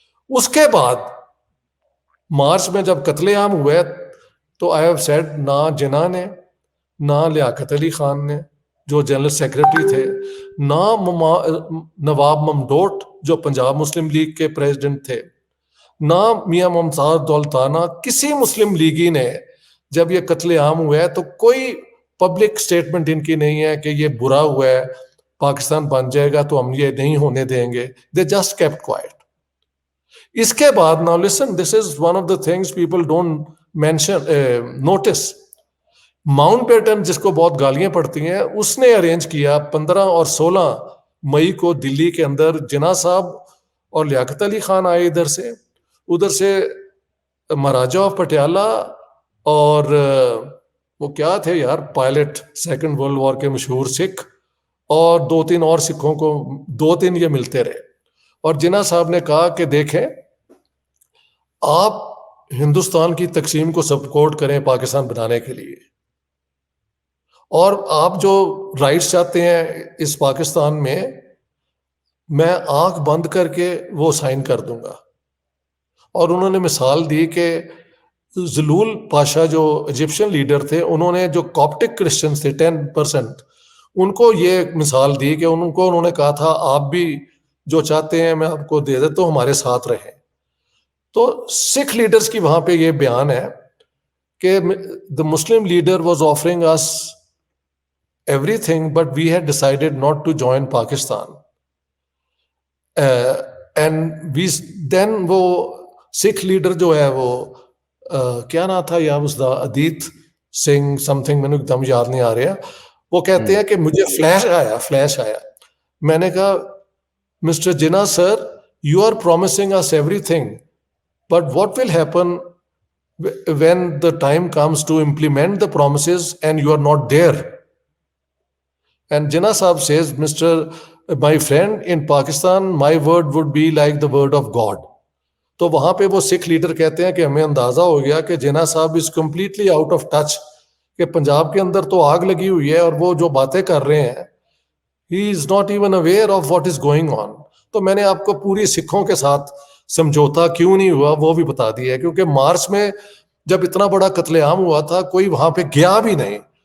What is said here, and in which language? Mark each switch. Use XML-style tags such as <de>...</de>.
<ur>اس کے بعد مارچ میں جب قتل عام ہوئے تو</ur> <en>I have said</en> <ur>نہ جناح نے, نہ لیاقت علی خان نے جو جنرل سیکرٹری تھے, نہ نواب ممدوٹ جو پنجاب مسلم لیگ کے پریزیڈنٹ تھے, نہ میاں ممتاز دولتانہ, کسی مسلم لیگی نے جب یہ قتل عام ہوا ہے تو کوئی پبلک سٹیٹمنٹ ان کی نہیں ہے کہ یہ برا ہوا ہے, پاکستان بن جائے گا تو ہم یہ نہیں ہونے دیں گے.</ur> <en>They just kept quiet.</en> <ur>اس کے بعد</ur> <en>now listen, this is one of the things people don't mention, notice.</en> <ur>Mount beaten جس کو بہت گالیاں پڑتی ہیں, اس نے ارینج کیا 15 اور 16 مئی کو دلی کے اندر. جناح صاحب اور لیاقت علی خان آئے ادھر سے مہاراجہ آف پٹیالہ اور وہ کیا تھے یار, پائلٹ سیکنڈ ورلڈ وار کے مشہور سکھ, اور 2-3 اور سکھوں کو 2-3 یہ ملتے رہے. اور جناح صاحب نے کہا کہ دیکھیں آپ ہندوستان کی تقسیم کو سپورٹ کریں پاکستان بنانے کے لیے, اور آپ جو رائٹس چاہتے ہیں اس پاکستان میں آنکھ بند کر کے وہ سائن کر دوں گا. اور انہوں نے مثال دی کہ زلول پاشا جو ایجپشن لیڈر تھے, انہوں نے جو کاپٹک کرسچنز تھے 10%, ان کو یہ مثال دی کہ انہوں نے کہا تھا آپ بھی جو چاہتے ہیں میں آپ کو دے دیتا ہوں, ہمارے ساتھ رہیں. تو سکھ لیڈرز کی وہاں پہ یہ بیان ہے کہ</ur> <en>the Muslim leader was offering us everything but we had decided not to join Pakistan. And we then</en> <ur>وہ سکھ لیڈر جو ہے وہ کیا نام تھا یا اس دا ادیت سنگھ سم تھنگ, میں نے ایک دم یاد نہیں آ رہا, وہ کہتے ہیں کہ مجھے فلیش آیا. میں نے کہا</ur> <en>Mister Jinnah sir, you are promising us everything but what will happen when the time comes to implement the promises and you are not there? And Jinnah Sahab says, my friend, in Pakistan my word would be like the word of God.</en> <ur>تو وہاں پہ وہ سکھ leader کہتے ہیں کہ ہمیں اندازہ ہو گیا کہ جناح صاحب</ur> <en>is completely out of touch,</en> <ur>کہ پنجاب کے اندر تو آگ لگی ہوئی ہے اور وہ جو باتیں کر رہے ہیں</ur> <en>He is not even aware of what is going on.</en> <ur>تو میں نے آپ کو پوری سکھوں کے ساتھ سمجھوتا کیوں نہیں ہوا وہ بھی بتا دیا ہے, کیونکہ مارچ میں جب اتنا بڑا قتل عام ہوا تھا کوئی وہاں پہ گیا بھی نہیں.</ur>